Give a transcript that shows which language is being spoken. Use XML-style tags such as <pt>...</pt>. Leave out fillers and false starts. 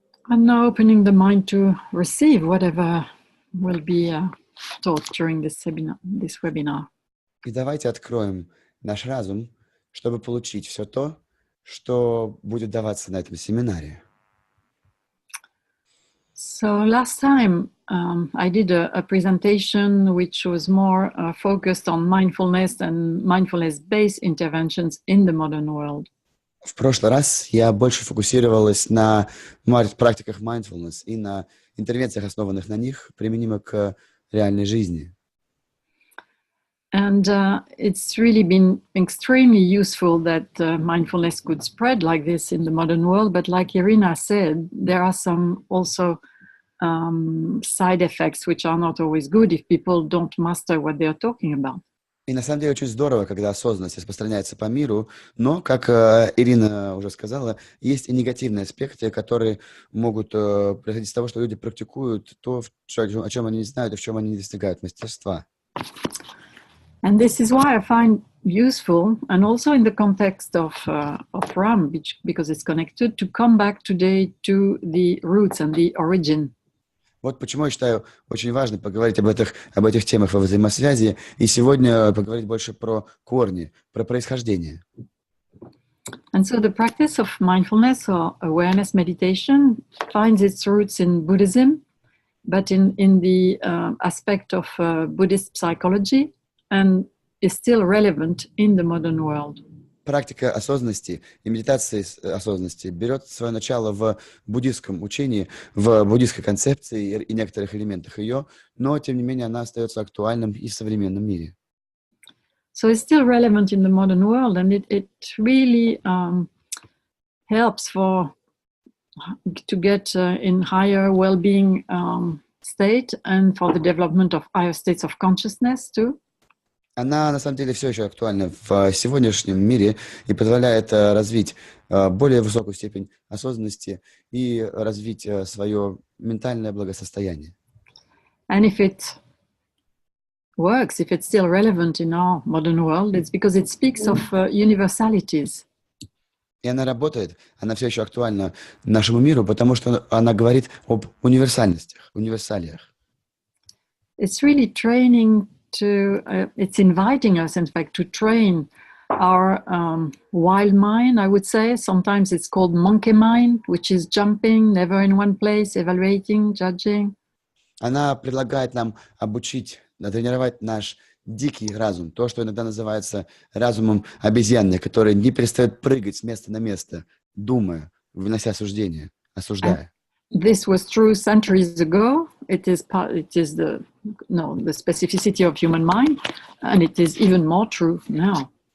<en>And now opening the mind to receive whatever will be taught during this webinar.</en> <ru>И давайте откроем наш разум, чтобы получить все то, что будет даваться на этом семинаре.</ru> <en>So last time I did a presentation which was more focused on mindfulness and mindfulness-based interventions in the modern world.</en> <ru>В прошлый раз я больше фокусировалась на практиках mindfulness и на интервенциях, основанных на них, применимых к реальной жизни.</ru> <en>And it's really been extremely useful that mindfulness could spread like this in the modern world. But like Irina said, there are some also side effects which are not always good if people don't master what they are talking about.</en> <ru>И на самом деле очень здорово, когда осознанность распространяется по миру, но, как Ирина уже сказала, есть и негативные аспекты, которые могут происходить из того, что люди практикуют то, о чем они не знают и в чем они не достигают мастерства.</ru> <en>And this is why I find useful, and also in the context of Ram, because it's connected, to come back today to the roots and the origin.</en> <ru>Вот почему я считаю очень важно поговорить об этих темах во взаимосвязи, и сегодня поговорить больше про корни, про происхождение.</ru> <en>And so the practice of mindfulness or awareness meditation finds its roots in Buddhism, but in the aspect of Buddhist psychology, and is still relevant in the modern world.</en> <ru>Практика осознанности и медитации осознанности берет свое начало в буддистском учении, в буддистской концепции и некоторых элементах ее, но, тем не менее, она остается актуальным и в современном мире.</ru> <en>So it's still relevant in the modern world, and it really helps to get in higher well-being state and for the development of higher states of consciousness too.</en> <ru>Она, на самом деле, все еще актуальна в сегодняшнем мире и позволяет развить более высокую степень осознанности и развить свое ментальное благосостояние.</ru> <en>And if it works, if it's still relevant in our modern world, it's because it speaks of universalities.</en> <ru>И она работает, она все еще актуальна нашему миру, потому что она говорит об универсальностях, универсалиях.</ru> <en>It's really training it's inviting us, in fact, to train our wild mind, I would say. Sometimes it's called monkey mind, which is jumping, never in one place, evaluating, judging.</en> <ru>Она предлагает нам обучить, натренировать наш дикий разум, то, что иногда называется разумом обезьяны, который не перестает прыгать с места на место, думая, вынося суждения, осуждая.</ru> <en>This was true centuries ago. It is the specificity of human mind, and it is even more true now.</en>